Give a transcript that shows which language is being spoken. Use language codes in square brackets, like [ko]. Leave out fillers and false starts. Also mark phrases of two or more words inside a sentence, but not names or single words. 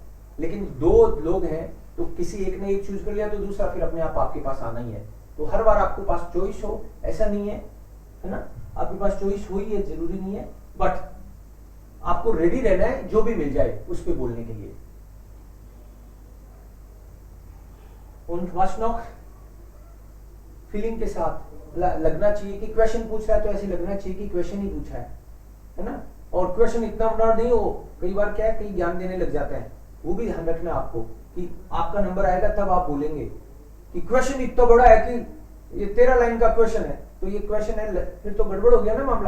[hi] लेकिन दो लोग हैं तो किसी एक ने एक चूज कर लिया तो दूसरा फिर अपने आप आपके पास आना ही है। तो हर बार आपके पास चॉइस हो ऐसा नहीं है ना, आपके पास चॉइस हो ही है जरूरी नहीं है, बट आपको रेडी रहना है जो भी मिल जाए उस पर बोलने के लिए। [de] Und was noch? [hi] फीलिंग के साथ लगना चाहिए कि क्वेश्चन पूछ रहा है तो ऐसे लगना चाहिए कि क्वेश्चन ही पूछा है ना। और क्वेश्चन इतना बड़ा नहीं हो, कई बार क्या है कई ज्ञान देने लग जाते हैं, वो भी ध्यान रखना आपको कि आपका नंबर आएगा तब आप बोलेंगे कि क्वेश्चन इतना बड़ा है कि ये 13 लाइन का क्वेश्चन है, तो ये क्वेश्चन है, फिर तो गड़बड़ हो गया ना मामला।